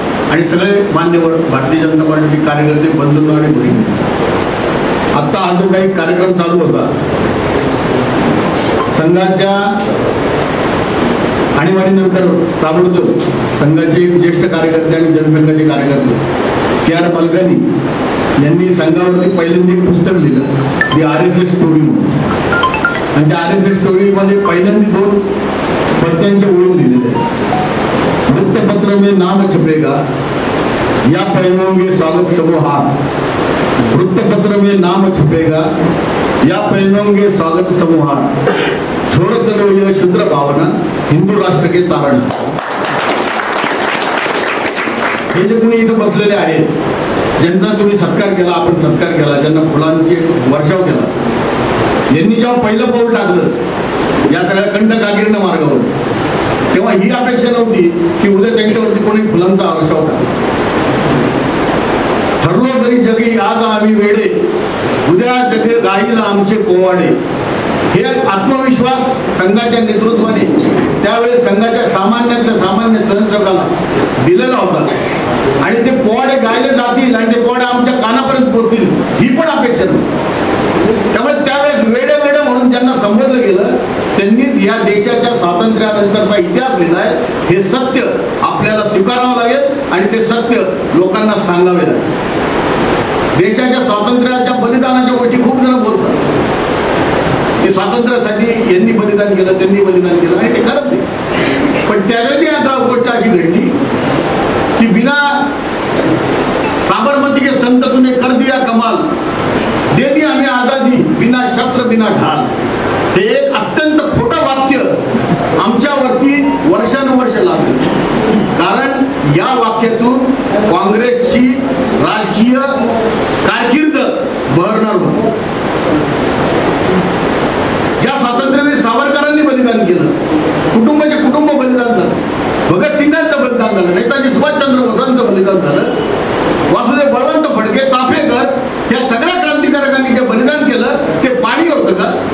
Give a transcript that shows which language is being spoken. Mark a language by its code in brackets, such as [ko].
[mr] आणि सगळे मान्यवर भारतीय जनता पार्टीचे कार्यकर्ते, बंधू आणि बहिणी, आता हा जो काही कार्यक्रम चालू होता संघाच्या आणीबाणीनंतर ताबडतोब संघाचे ज्येष्ठ कार्यकर्ते आणि जनसंघाचे कार्यकर्ते के.आर. मलकानी यांनी संघावरती पहिल्यांदा एक पुस्तक लिहिलं, दी RSS स्टोरी म्हणून। आणि त्या RSS स्टोरी मध्ये पहिल्यांदा 2 पद्यांच्या ओळी लिहिलेल्या आहेत। [hi] वृत्तपत्र में नाम छपेगा या पहनोंगे स्वागत समूहार, वृत्तपत्र में नाम छपेगा या पहनोंगे स्वागत समूहार, छोड़ चलो यह शुद्र भावना हिंदू राष्ट्र के तारण। [mr] हे जे कोणी इथं बसलेले आहेत, ज्यांचा तुम्ही सत्कार केला, आपण सत्कार केला, ज्यांना फुलांचे वर्षाव केला, यांनी जेव्हा पहिलं पाऊल टाकलं या सगळ्या कंटकाकीर्ण मार्गावर, तेव्हा ही अपेक्षा नव्हती की उद्या त्यांच्यावरती कोणी फुलांचा वर्षाव टाकला। ठरलो जरी जगी आज आम्ही वेडे, उद्या जगे गाईल आमचे पोवाडे, हे आत्मविश्वास संघाच्या नेतृत्वाने त्यावेळेस संघाच्या सामान्यातल्या सामान्य सहसेवकाला दिलेला होता। आणि ते पोवाडे गायले जातील आणि ते पोवाडे आमच्या कानापर्यंत पोहोचतील ही पण अपेक्षा नव्हती। त्यामुळे त्यावेळेस वेडे वेडे म्हणून ज्यांना संबोधलं गेलं त्यांनीच या देशाच्या स्वातंत्र्यानंतरचा इतिहास लिहिलाय। हे सत्य आपल्याला स्वीकारावं लागेल आणि ते सत्य लोकांना सांगावे लागेल। देशाच्या स्वातंत्र्याच्या बलिदानाच्या गोष्टी खूप जण बोलतात की स्वातंत्र्यासाठी यांनी बलिदान केलं, त्यांनी बलिदान केलं, आणि ते खरंच नाही। पण त्यावेळी आता गोष्ट अशी घडली की [hi] बिना साबरमती के संत तूने कर दिया कमाल, दे दी हमें आजादी बिना शस्त्र बिना ढाल। [mr] हे एक अत्यंत खोटं वाक्य आमच्यावरती वर्षानुवर्ष लागलं, कारण या वाक्यातून काँग्रेसची राजकीय कारकीर्द बहरणार होती. ज्या स्वातंत्र्यवीर सावरकरांनी बलिदान केलं, कुटुंबाचे कुटुंब बलिदान झालं, भगतसिंगांचं बलिदान झालं, नेताजी सुभाषचंद्र बोसांचं बलिदान झालं, वासुदेव बळवंत फडके, चाफेकर या सगळ्या क्रांतिकारकांनी जे बलिदान केलं ते पाणी होतं का?